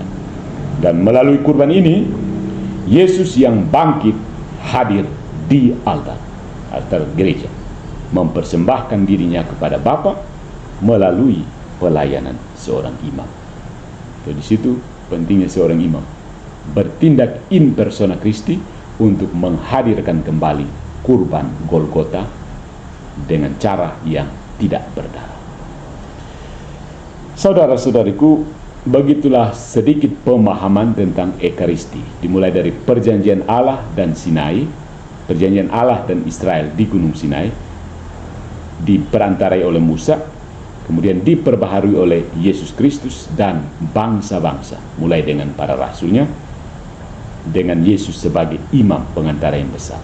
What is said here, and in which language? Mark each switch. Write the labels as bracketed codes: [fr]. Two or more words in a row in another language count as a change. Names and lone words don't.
[id] Dan melalui kurban ini, Yesus yang bangkit hadir di altar gereja, mempersembahkan dirinya kepada Bapa melalui pelayanan seorang imam. Jadi di situ pentingnya seorang imam bertindak [la] in persona Christi [id] untuk menghadirkan kembali kurban Golgota dengan cara yang tidak berdarah. Saudara-saudariku, begitulah sedikit pemahaman tentang Ekaristi, dimulai dari perjanjian Allah dan Sinai, perjanjian Allah dan Israel di Gunung Sinai, diperantarai oleh Musa, kemudian diperbaharui oleh Yesus Kristus dan bangsa-bangsa, mulai dengan para rasulnya, dengan Yesus sebagai imam pengantara yang besar.